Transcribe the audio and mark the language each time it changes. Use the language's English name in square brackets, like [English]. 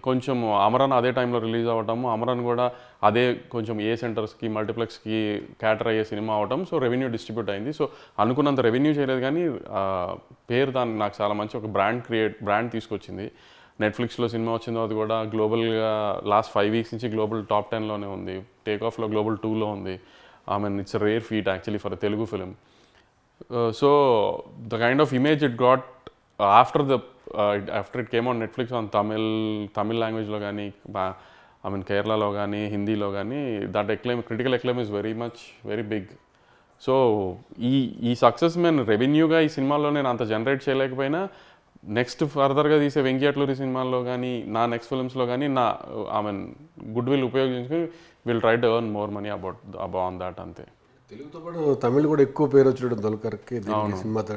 [Telugu] కొంచెం అమరన్ అదే టైంలో రిలీజ్ అవ్వటము, అమరన్ కూడా అదే కొంచెం ఏ సెంటర్స్కి మల్టీప్లెక్స్కి క్యాటర్ అయ్యే సినిమా అవ్వటం. సో రెవెన్యూ డిస్ట్రిబ్యూట్ అయింది. సో అనుకున్నంత రెవెన్యూ చేయలేదు, కానీ పేరు దానికి నాకు చాలా మంచి ఒక బ్రాండ్ తీసుకొచ్చింది. నెట్ఫ్లిక్స్లో సినిమా వచ్చిందో అది కూడా గ్లోబల్గా లాస్ట్ 5 weeks నుంచి గ్లోబల్ టాప్ 10లోనే ఉంది. టేక్ ఆఫ్లో గ్లోబల్ 2లో ఉంది. [English] I mean, it's a rare feat actually for a Telugu film. So the kind of image it got after it came on Netflix on Tamil language [Telugu] lo gaani, [English] I mean Kerala lo gaani, Hindi lo gaani, that critical acclaim is very big. [Telugu] So ఈ success మేము రెవెన్యూగా ఈ సినిమాలో నేను అంత generate చేయలేకపోయినా, next ఫర్దర్గా తీసే వెంకీ అట్లూరి సినిమాల్లో కానీ నా నెక్స్ట్ ఫిల్మ్స్లో కానీ ఐ మీన్ గుడ్ విల్ ఉపయోగించుకుని [English] will try to earn more money about that [Telugu] అంతే. తెలుగుతో పాటు తమిళ్ కూడా ఎక్కువ పేరు వచ్చి దొలకర్కి సినిమా